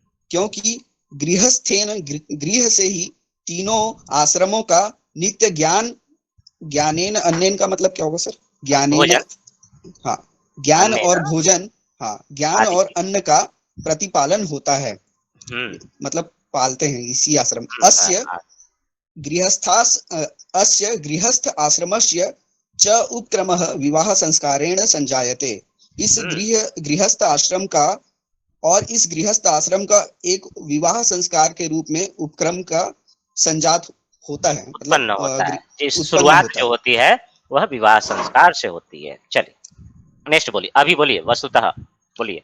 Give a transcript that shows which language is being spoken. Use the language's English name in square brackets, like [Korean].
[Hindi] क्योंकि गृहस्थेन गृह से ही तीनों आश्रमों का नित्य [Sanskrit] ज्ञानेन अन्नेन [Hindi] का मतलब क्या होगा सर? ज्ञानेन, हाँ, ज्ञान और भोजन, हाँ, ज्ञान और अन्न का प्रतिपालन होता है, मतलब पालते हैं इसी आश्रम। [Sanskrit] अस्य गृहस्थ आश्रमस्य च उपक्रमः विवाह संस्कारेण संजायते। [Hindi] इस गृहस्थ आश्रम का और इस गृहस्थ आश्रम का एक विवाह संस्कार के रूप में उपक्रम का संजात होता है, उत्पन्न होता है। शुरुआत जो होती है वह विवाह संस्कार से होती है। चलिए नेक्स्ट बोलिए, अभी बोलिए, वस्तुतः बोलिए।